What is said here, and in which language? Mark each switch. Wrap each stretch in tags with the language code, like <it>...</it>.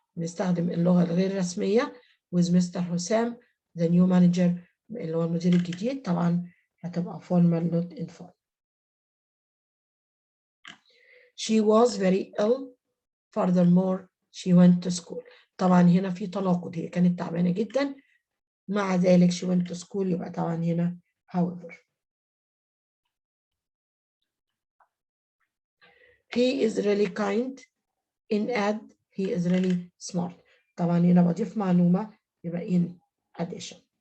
<ar>نستخدم اللغة الغير رسمية with Mr. حسام</ar> <en>the new manager</en> <ar>اللي هو المدير الجديد.</ar> <en>طبعا هتبقى formal not informal. She was very ill. Furthermore, she went to school.</en> <ar>طبعا هنا في تناقض، هي كانت تعبانة جدا، مع ذلك</ar> <en>she went to school.</en> <ar>يبقى طبعا هنا however.</ar> <en>He is really kind. In add, he is really smart.</en> <ar>طبعا هنا بضيف معلومة يبقى in addition.</ar>